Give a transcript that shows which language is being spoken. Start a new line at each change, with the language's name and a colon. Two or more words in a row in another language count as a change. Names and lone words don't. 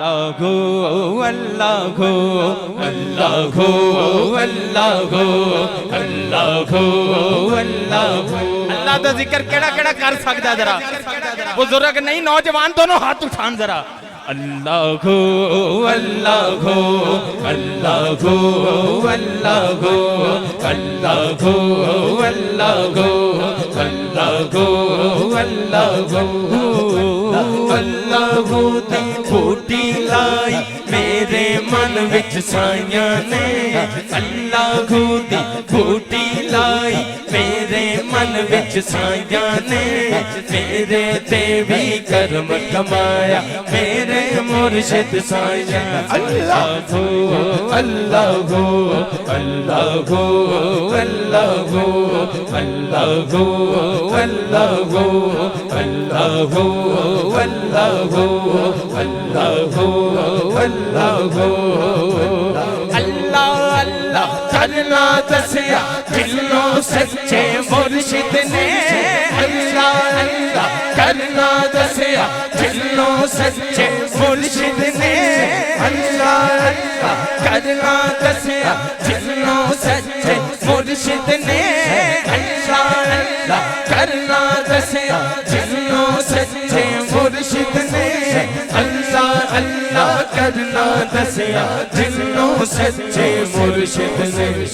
Arabic: الله الله الله الله الله الله.
Punjabi: اللہ دا ذکر کیہڑا کیہڑا کر سکدا ذرا، بزرگ نہیں نوجوان دونوں ہتھ اٹھان ذرا.
Arabic: الله الله الله الله الله الله الله الله.
Punjabi: اللہ ھو دی بوٹی لائی میرے من وچ سائیاں نے، اللہ ھو دی بوٹی لائی میرے من وچ سائیاں نے، میرے تے وی کرم کمایا میرے مرشد سائیاں.
Arabic: الله الله الله الله الله الله الله الله الله الله.
Punjabi: اللہ اللہ کرنا دسیا دلوں سچے مرشد نے، اللہ اللہ کرنا دسیا دلوں سچے مرشد نے، اللہ اللہ کرنا دسیا دلوں سچے مرشد نے، اللہ اللہ کرنا دسیا دلوں سچے مرشد نے، اللہ اللہ کرنا دسیا دلوں سچے مرشد نے.